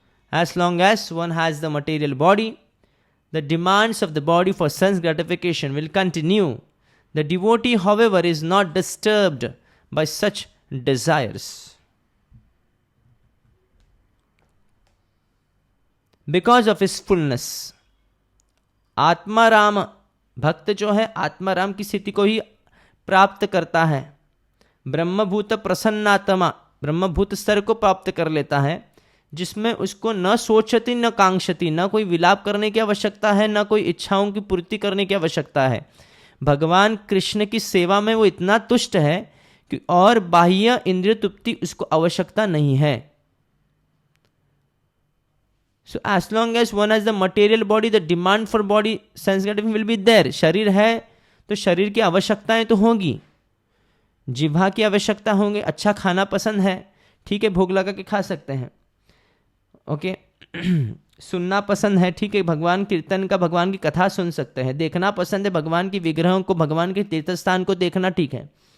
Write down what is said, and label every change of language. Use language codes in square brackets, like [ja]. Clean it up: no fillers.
[en] As long as one has the material body, the demands of the body for sense gratification will continue. The devotee, however, is not disturbed by such desires because of his fullness. [hi] Atmaram, भक्त जो है आत्माराम की स्थिति को ही प्राप्त करता है। ब्रह्मभूत प्रसन्नात्मा, ब्रह्मभूत स्तर को प्राप्त कर लेता है, जिसमें उसको न सोचती न कांक्षती, न कोई विलाप करने की आवश्यकता है, न कोई इच्छाओं की पूर्ति करने की आवश्यकता है। भगवान कृष्ण की सेवा में वो इतना तुष्ट है कि और बाह्य इंद्रिय तृप्ति उसको आवश्यकता नहीं है। [en] So as long as one has the material body, the demand for body sense gratification will be there. [hi] शरीर है तो शरीर की आवश्यकताएं तो होंगी, जिह्वा की आवश्यकता होंगे। अच्छा खाना पसंद है, ठीक है, भोग लगा के खा सकते हैं, ओके। सुनना पसंद है, ठीक है, भगवान कीर्तन का, भगवान की कथा सुन सकते हैं। देखना पसंद है, भगवान की विग्रहों को, भगवान के तीर्थस्थान को देखना, ठीक है।